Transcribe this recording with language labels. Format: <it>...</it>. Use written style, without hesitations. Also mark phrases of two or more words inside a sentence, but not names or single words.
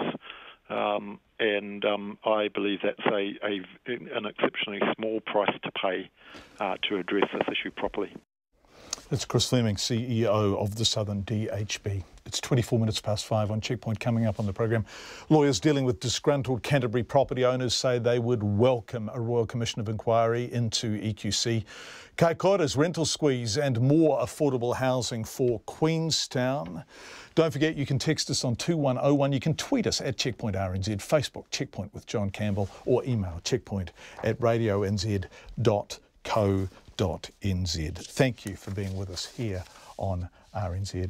<en>And I believe that's an exceptionally small price to pay to address this issue properly. It's Chris Fleming, CEO of the Southern DHB. It's 24 minutes past 5 on Checkpoint. Coming up on the program, lawyers dealing with disgruntled Canterbury property owners say they would welcome a Royal Commission of Inquiry into EQC. Kai kora's rental squeeze and more affordable housing for Queenstown. Don't forget, you can text us on 2101. You can tweet us at Checkpoint RNZ, Facebook Checkpoint with John Campbell, or email checkpoint@radionz.co.nz. Thank you for being with us here on RNZ.</en>